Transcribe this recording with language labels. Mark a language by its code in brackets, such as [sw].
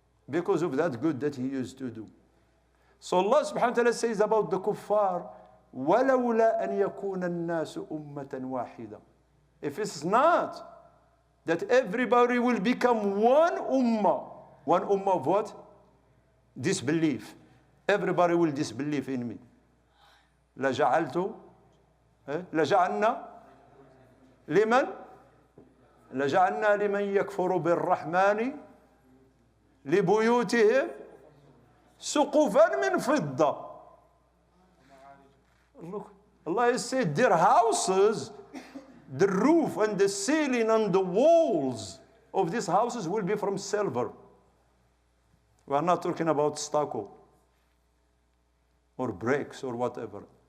[en] Because of that good that he used to do. So Allah subhanahu wa ta'ala says about the kuffar, [ar] وَلَوْلَا أَنْ يَكُونَ النَّاسُ أُمَّةً وَاحِدًا. [en] If it's not that everybody will become one ummah. One ummah of what? Disbelief. Everybody will disbelieve in me. [ar] لَجَعَلْتُ لَجَعَلْنَا لمن لجعلنا لمن يكفر بالرحمن لبيوتهم سقفا من فضة. [en] Look, Allah has said their houses, the roof and the ceiling and the walls of these houses will be from silver. We are not talking about stucco or bricks or whatever.